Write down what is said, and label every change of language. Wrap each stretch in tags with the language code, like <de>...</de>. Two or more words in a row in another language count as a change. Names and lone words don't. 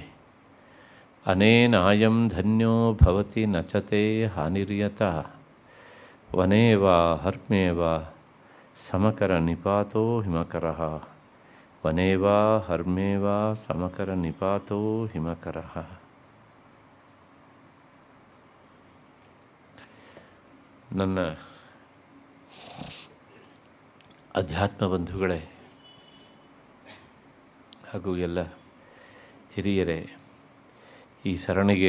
<sa>ಅನೇನಾಯಂ ಧನ್ಯೋ ಭವತಿ ನಚತೆ ಹಾನಿರ್ಯತಃ ವನೇ ವಾ ಹರ್ಮ್ಯೇ ವಾ ಸಮಕರ ನಿಪಾತೋ ಹಿಮಕರಃ. ವನೇ ವಾ ಹರ್ಮ್ಯೇ ವಾ ಸಮಕರ ನಿಪಾತೋ ಹಿಮಕರಃ.</sa> <kn>ನನ್ನ ಅಧ್ಯಾತ್ಮ ಬಂಧುಗಳೇ ಹಾಗೂ ಎಲ್ಲ ಹಿರಿಯರೇ, ಈ ಸರಣಿಗೆ</kn>